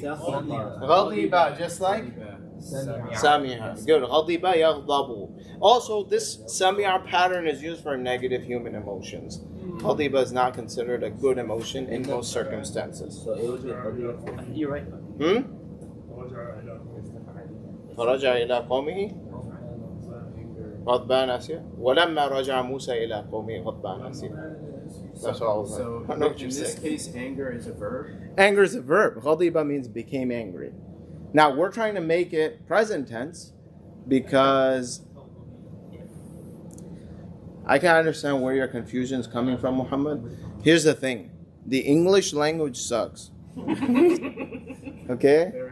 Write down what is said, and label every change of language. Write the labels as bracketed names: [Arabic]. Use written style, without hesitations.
[English] Ghadiba, just like Samiha. Good. Ghadiba yaghdabu. Also, this Sami'a pattern is used for negative human emotions. Ghadiba is not considered a good emotion in most circumstances. So it would be You're right. [Arabic] فرجع إلى قومه غضبان أسيا ولما رجع موسى إلى قومه غضبان أسيا. [English] That's all. So I know what you're in this saying. case, anger is a verb. Anger is a verb. Ghadiba means became angry. Now we're trying to make it present tense because I can understand where your confusion is coming from, Muhammad. Here's the thing. The English language sucks. Okay?